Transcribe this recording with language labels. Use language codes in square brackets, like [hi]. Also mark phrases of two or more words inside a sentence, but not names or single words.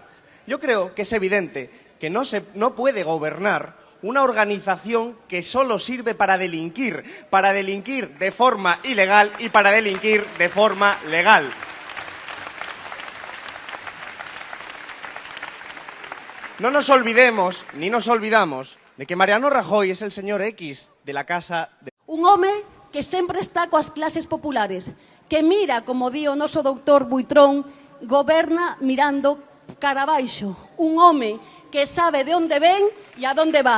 [es] Yo creo que es evidente que no puede gobernar una organización que solo sirve para delinquir de forma ilegal y para delinquir de forma legal. No nos olvidemos, ni nos olvidamos, de que Mariano Rajoy es el señor X de la Casa de... [gl] Un home que sempre está coas clases populares, que mira, como di o noso doutor Buitrón, goberna mirando cara abaixo. Un home que sabe de onde ven e [es] a donde va.